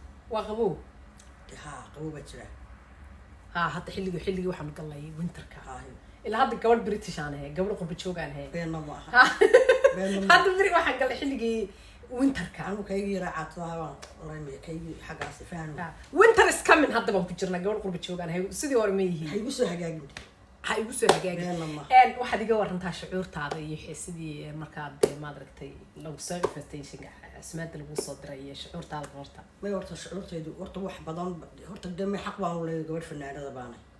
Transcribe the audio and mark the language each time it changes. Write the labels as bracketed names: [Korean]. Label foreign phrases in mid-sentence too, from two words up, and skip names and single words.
[Somali] Waa qabow? Dee, haa, qabow baa jira. Haa, hadda xilligii, xilligii waxaan galnay winterka. Haa. Ilaa hadda gabadh British aan ahay, gabadh qurbo joog aan ahay. Beenna ma aha. Haa. Beenna ma aha. Hadda beri waxaan galnay xilligii winterka. Anigu kaygii yaraa caatadaha baan oranaya, kaygii xaggaas fahmi. Haa. [English] Winter is coming, [Somali] hadda baan ku jirnaa, gabadh qurbo joog aan ahay. Sidii hore ma yihiin. Ha igu soo hagaagin. Ha igu soo hagaagin. Beenna ma aha. Een, waxaad iga warantaa shucuurtaada iyo xe-, sidii, eh, markaad, eh, maad aragtay, lagu soo invitation-ka, casumaadda lagu soo diray iyo shucuurtaada horta. May horta shucuurtaydu, horta wax badan, horta dee may xaq baan u leeyahay, gabadh fanaanada baanay.